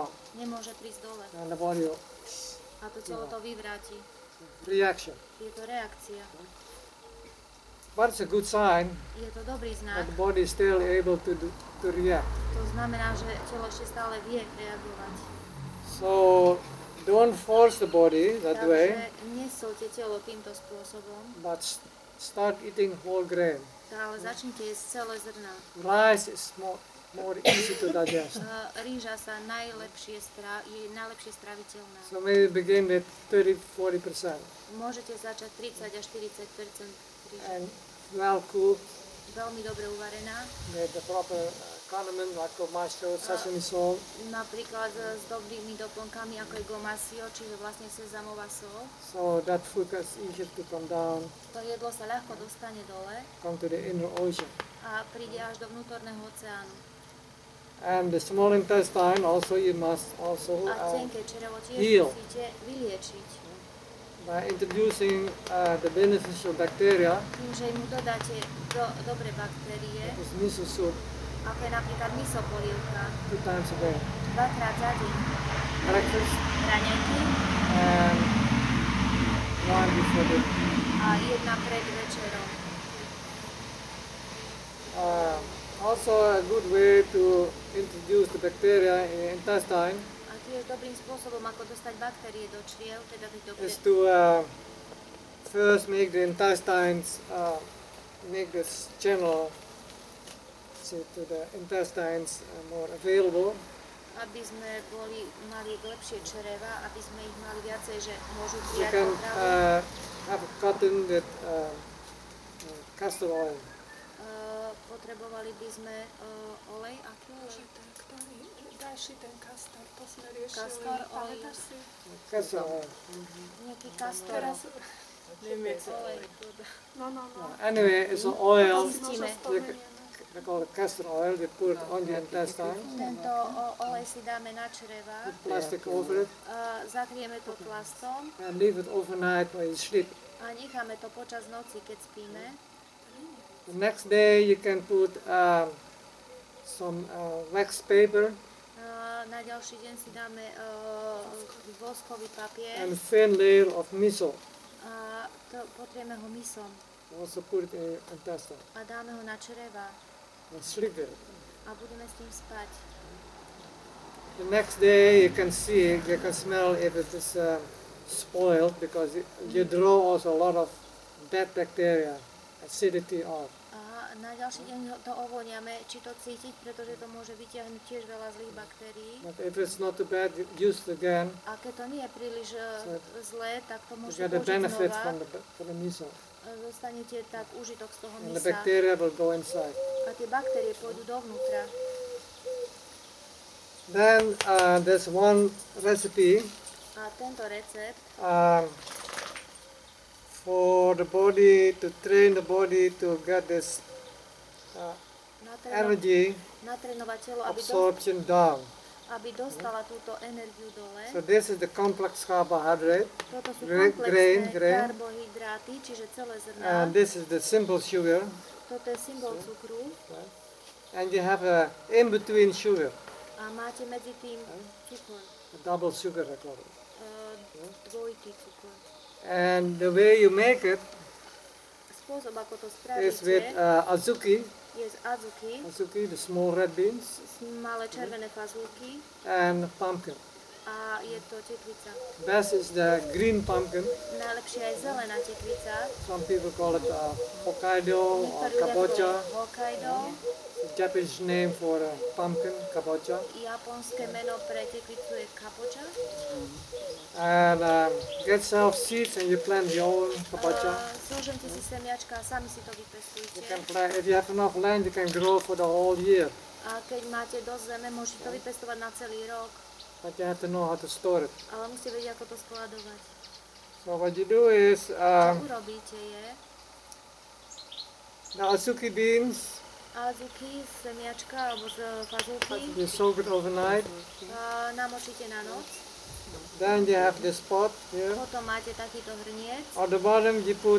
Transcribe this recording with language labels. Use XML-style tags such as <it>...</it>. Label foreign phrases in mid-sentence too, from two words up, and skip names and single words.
<sk>Nemôže prísť dole</sk> <en>And the body will</en> <sk>a to telo to vyvráti.</sk> <en>reaction.</en> <sk>Je to reakcia.</sk> <en>But it's a good sign</en> <sk>Je to dobrý</sk> <en>that</en> <sk>znak.</sk> <en>the body is still able to react.</en> <sk>To znamená, že telo ešte stále vie reagovať.</sk> <en>So don't force the body that way,</en> <sk>Takže nesúďte telo týmto spôsobom,</sk> <en>but start eating whole grain.</en> <sk>ale začnite jesť celé zrná.</sk> <en>Rice is more easy to digest.</en> <sk>Rýža sa je najlepšie straviteľná.</sk> <en>So maybe begin with 30-40%</en> <sk>Môžete začať 30 až 40% rýže.</sk> <en>and well cooked</en> <sk>Veľmi dobre uvarená.</sk> <en>with the proper condiment like tomato, sesame salt.</en> <sk>Napríklad s dobrými doplnkami ako je gomasio, čiže vlastne sezamová sol.</sk> <en>So that food is easier to come down,</en> <sk>To jedlo sa ľahko dostane dole</sk> <en>come to the inner ocean.</en> <sk>a príde až do vnútorného oceánu.</sk> <en>And the small intestine also you must also</en> <sk>A tenké črevo tiež</sk> <en>heal.</en> <sk>musíte vyliečiť.</sk> <en>by introducing the beneficial bacteria.</en> <sk>Tým, že mu dodáte dobré baktérie,</sk> <en>It's miso soup</en> <sk>ako je napríklad miso polievka,</sk> <en>2 times a day.</en> <sk>dvakrát za deň.</sk> <en>Breakfast</en> <sk>Raňajky</sk> <en>and one before dinner.</en> <sk>a jedna pred večerou.</sk> <en>also a good way to introduce the bacteria in the intestine</en> <sk>A tiež dobrým spôsobom, ako dostať baktérie do čriev, teda tieto</sk> <en>is to first make the intestines, make this channel to the intestines more available.</en> <sk>aby sme mali lepšie čreva, aby sme ich mali viacej, že môžu</sk> <en>You</en> <sk>prijať</sk> <en>can</en> <sk>potravu.</sk> <en>have a cotton with castor oil.</en> <sk>Potrebovali by sme olej, aký olej? Ďalší ten kastor, to sme riešili. Kastor, olej. Pamätáš si?</sk> <en>Castor oil.</en> <sk>Nejaký kastor. Teraz, Olej. no.</sk> <en>Anyway, it's an oil.</en> <sk>Zistíme.</sk> <en>They call it castor oil. They put it on the intestine.</en> <sk>Tento olej si dáme na čreva,</sk> <en>Put plastic over it</en> <sk>zakrieme to plastom</sk> <en>and leave it overnight while you sleep.</en> <sk>a necháme to počas noci, keď spíme.</sk> <en>The next day you can put some wax paper</en> <sk>Na ďalší deň si dáme voskový papier</sk> <en>and thin layer of miso.</en> <sk>a potrieme ho misom</sk> <en>Also put it in your intestine</en> <sk>a dáme ho na čreva</sk> <en>and sleep with it.</en> <sk>a budeme s tým spať.</sk> <en>The next day you can see, you can smell if it is spoiled because you draw also a lot of bad bacteria, acidity off.</en> <sk>A na ďalší deň to ovoniame, či to cítiť, pretože to môže vyťahnuť tiež veľa zlých baktérií.</sk> <en>But if it's not too bad, use it again.</en> <sk>A keď to nie je príliš zlé, tak to</sk> <en>You</en> <sk>môže</sk> <en>get the</en> <sk>použiť</sk> <en>benefit</en> <sk>znova.</sk> <en>from the miso.</en> <sk>Dostanete tak užitok z toho</sk> <en>And the</en> <sk>misa</sk> <en>bacteria will go inside.</en> <sk>a tie baktérie pôjdu dovnútra.</sk> <en>Then there's one recipe</en> <sk>A tento recept</sk> <en>for the body, to train the body to get this energy</en> <sk>natrénovať telo,</sk> <en>absorption down.</en> <sk>aby dostala túto energiu dole.</sk> <en>So this is the complex carbohydrate,</en> <sk>Toto sú</sk> <en>grain,</en> <sk>komplexné</sk> <en>grain.</en> <sk>karbohydráty, čiže celé zrná.</sk> <en>And this is the simple sugar.</en> <sk>Toto je symbol cukru.</sk> <en>And you have a in-between sugar,</en> <sk>A máte medzi tým cukor,</sk> <en>a double sugar I call it.</en> <sk>dvojitý cukor.</sk> <en>And the way you make it</en> <sk>Spôsob, ako to</sk> <en>is with</en> <sk>spravíte,</sk> <en>azuki,</en> <sk>je z azuki,</sk> <en>the small red beans,</en> <sk>malé červené fazulky</sk> <en>and pumpkin.</en> <sk>a je to tekvica.</sk> <en>Best is the green pumpkin.</en> <sk>Najlepšia je zelená tekvica.</sk> <en>Some people call it Hokkaido or</en> <sk>Niektorí ľudia to</sk> <en>kabocha.</en> <sk>volajú Hokkaido.</sk> <en>The Japanese name for pumpkin,</en> <sk>kabocha. Japonské meno pre tekvicu je kabocha.</sk> <en>And get self seeds and you plant your own kabocha.</en> <sk>Zožente si semiačka a sami si to</sk> <en>You</en> <sk>vypestujte.</sk> <en>can plant, if you have enough land, you can grow for the whole year.</en> <sk>A keď máte dosť zeme, môžete to vypestovať na celý rok.</sk> <en>But you have to know how to store it.</en> <sk>Ale musíte vedieť, ako to skladovať.</sk> <en>So what you do is</en> <sk>Čo urobíte je,</sk> <en>the azuki beans,</en> <sk>azuki, semiačka alebo z fazulky</sk> <en>you soak it overnight.</en> <sk>namočíte na noc.</sk> <en>Then you have this pot here.</en> <sk>Potom máte takýto hrniec.</sk> <en>On the bottom you put</en>